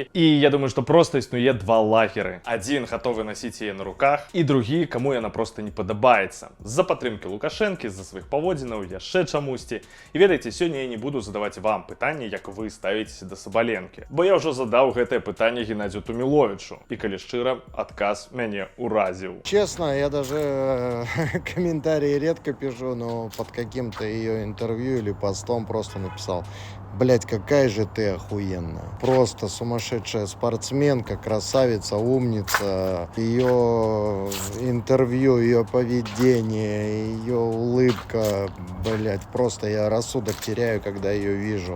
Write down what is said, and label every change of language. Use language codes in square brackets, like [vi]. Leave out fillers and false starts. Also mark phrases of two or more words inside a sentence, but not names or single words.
[be] І я думаю, што проста існуе два лагеры. Адзін гатовы насіць яе на руках, і другі, каму яна проста не падабаецца. З-за падтрымкі Лукашэнкі, з-за сваіх паводзінаў, яшчэ чамусьці. І ведаеце, сёння я не буду задаваць вам пытанні, як вы ставіцеся да Сабаленкі. Бо я ўжо задаў гэтае пытанне Геннадзю Туміловічу. І калі шчыра, адказ мяне уразіў. [ru] Честно, я даже комментарии редко пишу, но под каким-то ее интервью или постом просто написал: блять, какая же ты охуенная. Просто сумасшедшая спортсменка, красавица, умница. Ее интервью, ее поведение, ее улыбка, блять, просто я рассудок теряю, когда ее вижу.